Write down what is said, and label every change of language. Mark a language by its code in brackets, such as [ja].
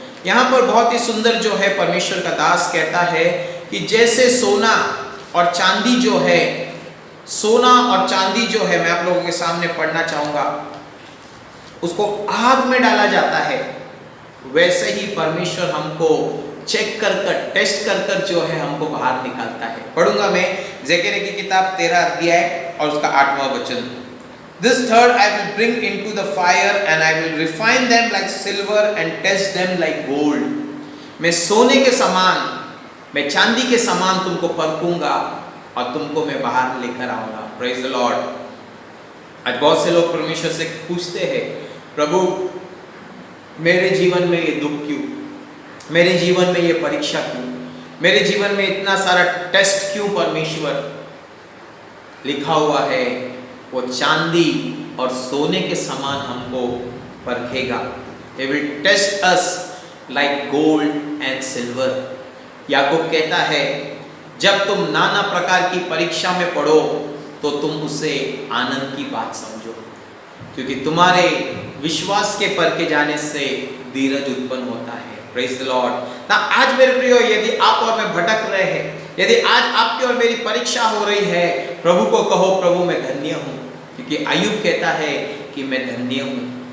[hi] यहाँ पर बहुत ही सुंदर जो है परमेश्वर का दास कहता है कि जैसे सोना और चांदी जो है, सोना और चांदी जो है, मैं आप लोगों के सामने पढ़ना चाहूंगा, उसको आग में डाला जाता है, वैसे ही परमेश्वर हमको चेक कर कर, टेस्ट कर कर जो है हमको बाहर निकालता है। पढ़ूंगा मैं ज़करिया की किताब 13 अध्याय और उसका 8वां वचन। [en] This third I will bring into the fire and I will refine them like silver and test them like gold. [hi] मैं सोने के समान, मैं चांदी के समान तुमको परखूंगा और तुमको मैं बाहर लेकर आऊंगा। [en] Praise the Lord. [hi] आज बहुत से लोग परमेश्वर से पूछते हैं, प्रभु मेरे जीवन में ये दुख क्यों, मेरे जीवन में ये परीक्षा क्यों, मेरे जीवन में इतना सारा टेस्ट क्यों परमेश्वर। लिखा हुआ है वो चांदी और सोने के समान हमको परखेगा। [en] He will test us like gold and silver. [hi] याकूब कहता है जब तुम नाना प्रकार की परीक्षा में पढ़ो तो तुम उसे आनंद की बात समझो, क्योंकि तुम्हारे विश्वास के परखे जाने से धीरज उत्पन्न होता है। [en] Praise the Lord. [hi] ना आज मेरे प्रियो, यदि आप और मैं भटक रहे हैं, यदि आज आपकी और मेरी परीक्षा हो रही है, प्रभु को कहो प्रभु मैं धन्य हूँ, क्योंकि अय्यूब कहता है कि मैं धन्य हूँ।